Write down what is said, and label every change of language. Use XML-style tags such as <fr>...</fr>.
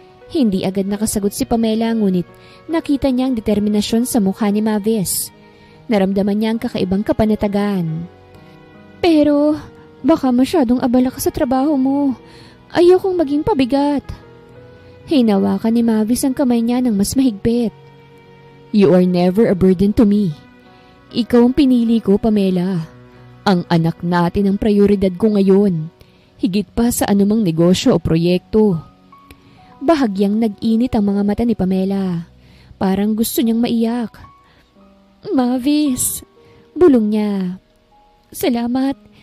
<tl>Hindi agad nakasagot si Pamela ngunit nakita niya ang determinasyon sa mukha ni Mavis. Naramdaman niya ang kakaibang kapanatagan. Pero baka masyadong abala ka sa trabaho mo. Ayokong maging pabigat. Hinawakan ni Mavis ang kamay niya ng mas mahigpit.</tl> <en>You are never a burden to me.</en> <tl>Ikaw ang pinili ko, Pamela. Ang anak natin ang prioridad ko ngayon. Higit pa sa anumang negosyo o proyekto. Bahagyang nag-init ang mga mata ni Pamela. Parang gusto niyang maiyak. Mavis, bulong niya. Salamat.</tl>